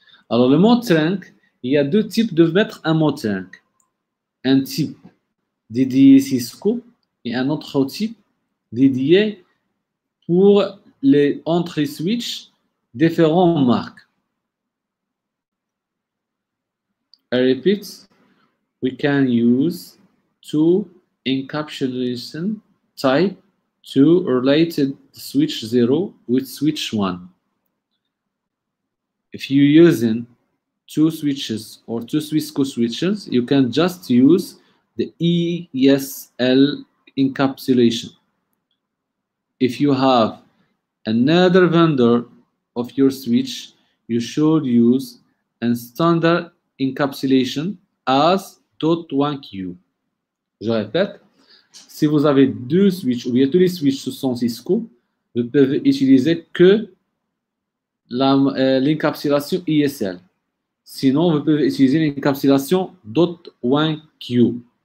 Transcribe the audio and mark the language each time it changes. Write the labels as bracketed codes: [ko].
[fr] Alors, le mot trunk, il y a deux types de mettre un mot trunk. Un type dédié Cisco et un autre type dédié pour les entrées switch différentes marques. [en] I repeat, we can use two encapsulation type to related switch 0 with switch 1. If you're using two switches or two Cisco switches, you can just use the ESL encapsulation. If you have another vendor of your switch, you should use a standard encapsulation as .1Q. [fr] Je répète, si vous avez deux switches ou bien tous les switches sont Cisco, vous pouvez utiliser que l'encapsulation ESL. Sinon, vous pouvez utiliser l'encapsulation .1Q.